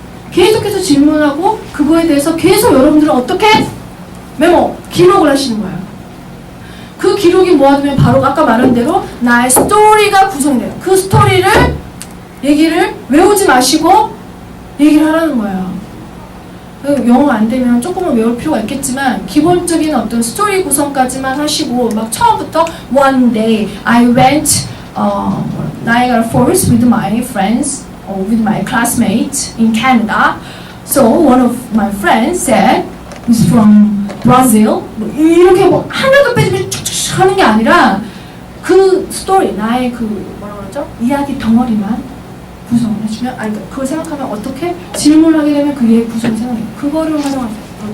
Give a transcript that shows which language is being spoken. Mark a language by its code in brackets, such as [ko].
[ko] 계속해서 질문하고 그거에 대해서 계속 여러분들은 어떻게 기록을 하시는 거예요. 그 기록이 모아두면 바로 아까 말한 대로 나의 스토리가 구성이 돼요. 그 스토리를 얘기를 외우지 마시고 얘기를 하라는 거예요. 영어 안 되면 조금은 외울 필요가 있겠지만 기본적인 어떤 스토리 구성까지만 하시고 막 처음부터 [en] One day I went Niagara Falls with my friends or with my classmates in Canada. So one of my friends said he's from Brazil. [ko] 이렇게 하나도 빼지면 쭉쭉 하는 게 아니라 그 스토리 나의 뭐라고 그러죠? 이야기 덩어리만 구성을 해주면 그걸 생각하면 어떻게 질문을 하게 되면 그게 구성이 생각해요. 그거를 활용하세요.